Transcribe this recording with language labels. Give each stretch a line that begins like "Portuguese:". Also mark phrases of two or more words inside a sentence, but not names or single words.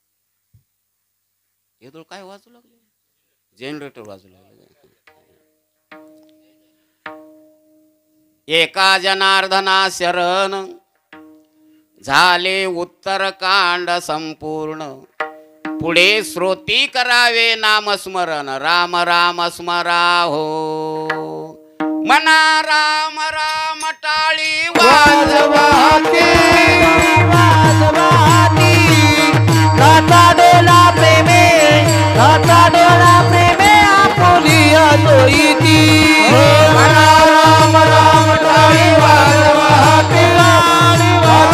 Marathi: हे तो काय वाजू लागले. जनरेटर वाजू लागले. एका जनार्दना शरण झाले उत्तरकांड संपूर्ण. पुढे श्रोती करावे नामस्मरण. राम राम स्मरा हो. मना राम राम टाळी वाजवाती. गाता डोला प्रेमे. गाता डोला प्रेमे आपुलिया तोईती. मना राम राम टाळी वाजवाती.